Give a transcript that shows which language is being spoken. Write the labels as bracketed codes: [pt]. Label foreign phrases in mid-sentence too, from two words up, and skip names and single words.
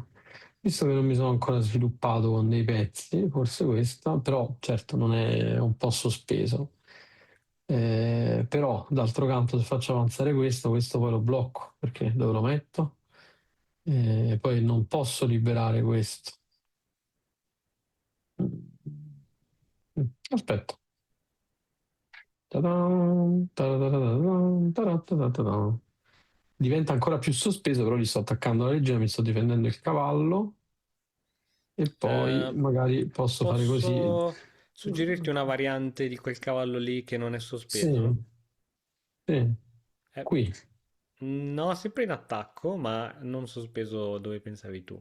[it] Visto che non mi sono ancora sviluppato con dei pezzi, forse questa, però certo non è un po' sospeso. Però d'altro canto se faccio avanzare questo poi lo blocco, perché dove lo metto? Poi non posso liberare questo. Aspetta. Ta-dam, ta-da-da-da-dam, ta-da-da-da-da-dam. Diventa ancora più sospeso, però gli sto attaccando la regina, mi sto difendendo il cavallo e poi Eh, magari posso fare così. posso suggerirti una variante di quel cavallo lì che non è Sì, sospeso? sì, Eh, qui. no, sempre in attacco, ma non sospeso dove pensavi tu.